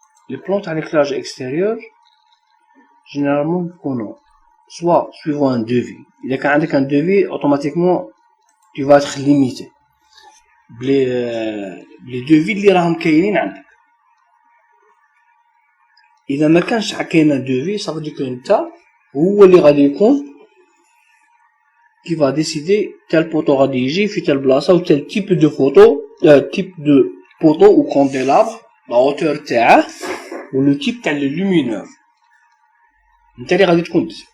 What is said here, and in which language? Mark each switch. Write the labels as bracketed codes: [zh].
[fr] Les plantes à l'éclairage extérieur généralement [ar] يكونوا [fr] soit suivant un devis. [ar] إذا كان عندك [fr] un devis automatiquement tu vas être limité [ar] بلي devis اللي راهم كاينين عندك. إذا ما كانش كاين [fr] devis ça veut dire que [ar] انت هو اللي غادي يكون [fr] qui va décider tel poteau [ar] غادي يجي في [fr] tel بلاصة و tel type de photo type de poteau ou candélabre la hauteur [ar] تاعه [fr] و le type [ar] تاع [fr] le lumineux [ar] انت اللي غادي تكون